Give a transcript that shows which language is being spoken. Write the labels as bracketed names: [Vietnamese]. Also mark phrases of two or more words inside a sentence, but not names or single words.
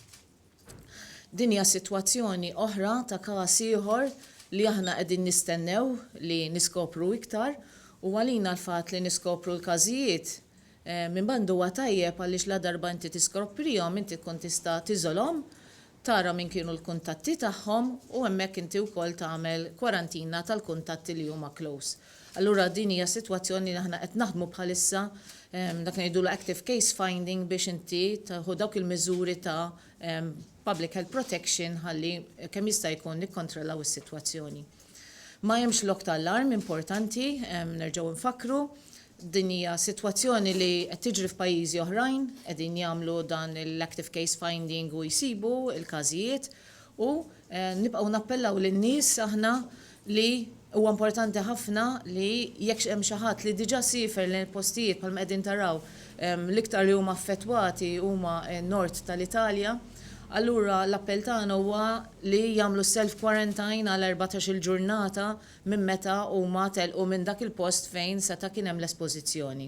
[Maltese] Din hija sitwazzjoni oħra ta' każ ieħor li aħna qegħdin nistennew li niskopru iktar u għalina l-fatt li niskopru l-każijiet minn bandu huwa tajjeb għaliex la darba inti tiskoprihom inti tkun tista' tiżolhom, tara min kienu l-kuntatti tagħhom u hemmhekk inti wkoll tagħmel kwarantina tal-kuntatti li huma close. Allura din hija sitwazzjoni li aħna qed naħdmu bħalissa dak ngħidulu [English] active case finding [Maltese] biex inti taħu dawk il-miżuri ta' [English] public health protection [Maltese] ħalli kemm jista' jkun nikkontrollaw is-sitwazzjoni. Ma hemmx lok ta' allarm importanti, nerġgħu nfakru, din hija sitwazzjoni li qed tiġri f'pajjiżi oħrajn, qegħdin jagħmlu dan l- [English] active case finding [Maltese] u jsibu l-każijiet u nibqgħu nappellaw lin-nies aħna li huwa importanti ħafna li jekk hemm xi ħadd li diġà sifer lejn postijiet bħalma qegħdin taraw l-iktar li huma affettwati huma n-nord tal-Italja. Allura l-appell tagħna huwa li jagħmlu self-quarantine għal 14-il ġurnata minn meta huma telqu minn dak il-post fejn seta' kien hemm l-espożizzjoni.